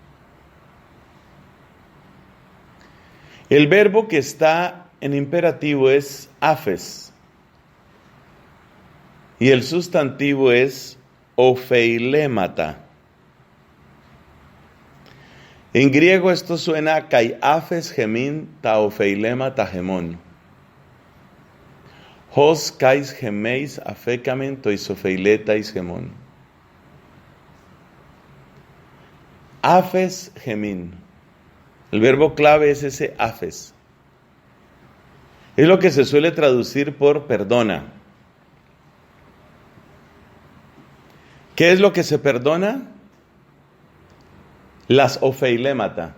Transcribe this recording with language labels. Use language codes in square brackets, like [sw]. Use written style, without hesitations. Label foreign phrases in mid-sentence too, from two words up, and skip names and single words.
[es] El verbo que está en imperativo es aphes. Y el sustantivo es opheilemata. En griego esto suena [el] καὶ ἄφες ἡμῖν τὰ ὀφειλήματα ἡμῶν. ὡς καὶ ἡμεῖς ἀφήκαμεν τοῖς ὀφειλέταις ἡμῶν. ἄφες ἡμῖν. [es] El verbo clave es ese aphes. Es lo que se suele traducir por perdona. ¿Qué es lo que se perdona? Las opheilemata.